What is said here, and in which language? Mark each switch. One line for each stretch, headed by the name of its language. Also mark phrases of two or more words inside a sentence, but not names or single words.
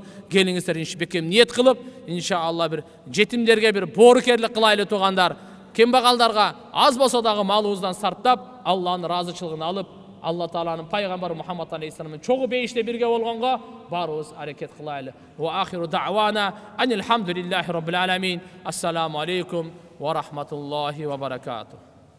Kyrgyz: Келиңиздер бекем ниет кылып, иншалла бир жетимдерге бир боорукерлик кылайлы туугандар. Кембагалдарга аз болсо дагы малыбыздан сарптап, Алланын ыраазычылыгын алып, Алла Тааланын пайгамбары Мухаммад алейхиссаламын чогуу бейиште бирге болгонго баарыбыз аракет кылайлы.
Arabic: وآخر دعوانا أن الحمد لله رب العالمين. السلام عليكم ورحمة الله وبركاته.